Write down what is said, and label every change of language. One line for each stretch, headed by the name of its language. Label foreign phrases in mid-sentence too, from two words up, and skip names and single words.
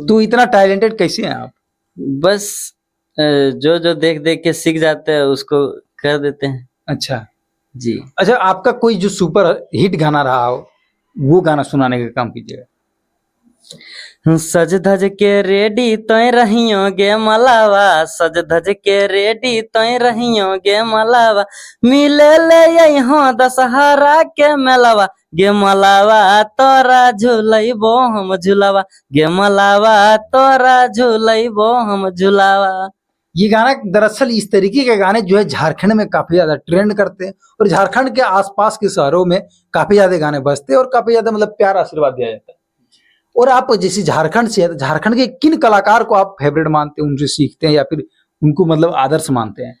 Hindi: तो इतना टैलेंटेड कैसे हैं आप? बस जो जो देख देख के सीख जाते हैं उसको कर देते हैं। अच्छा जी। अच्छा, आपका कोई जो सुपर हिट गाना रहा हो वो गाना सुनाने का काम कीजिएगा।
Sadri: सज धज के रेडी तोय रहियो गे मलावा, सज धज के रेडी तोय रहियो गे मलावा, मिले ले यहाँ दशहरा के मेलावा, गे मलावा तोरा झूलैबो हम झूलावा, गे मलावा तोरा झूलैबो हम झूलावा।
Hindi: ये गाना दरअसल इस तरीके के गाने जो है झारखंड में काफी ज्यादा ट्रेंड करते हैं और झारखंड के आसपास के शहरों में काफी ज्यादा गाने बजते हैं और काफी ज्यादा मतलब प्यार आशीर्वाद दिया जाता है। और आप जैसे झारखंड से है, तो झारखंड के किन कलाकार को आप फेवरेट मानते हैं, उनसे सीखते हैं या फिर उनको मतलब आदर्श मानते हैं?